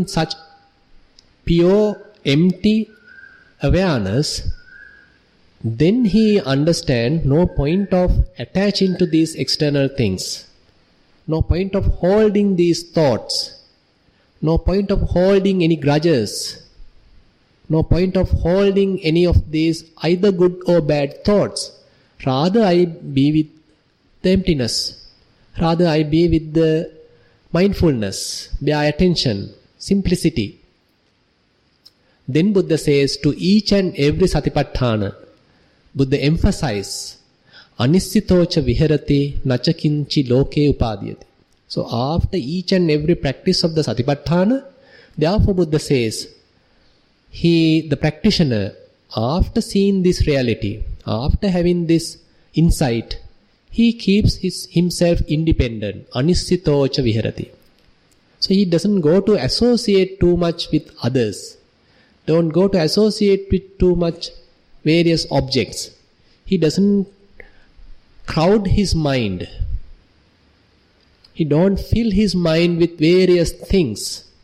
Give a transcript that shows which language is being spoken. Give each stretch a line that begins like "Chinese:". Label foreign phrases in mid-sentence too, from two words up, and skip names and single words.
English: such pure, empty awareness, then he understands no point of attaching to these external things, no point of holding these thoughts, no point of holding any grudges, no point of holding any of these either good or bad thoughts. Rather I be with the emptiness. Rather I be with the mindfulness, bare attention, simplicity. Then Buddha says to each and every satipatthana, Buddha emphasizes,
Pali: anissitocha viharati nachakinchi loke upadiyati.
English: So after each and every practice of the satipatthana, therefore Buddha says, the practitioner, after seeing this reality, after having this insight, he keeps himself independent.
Pali: Anissitocha viharati.
English: So he doesn't go to associate too much with others. Don't go to associate with too much various objects. He doesn't crowd his mind. He don't fill his mind with various things.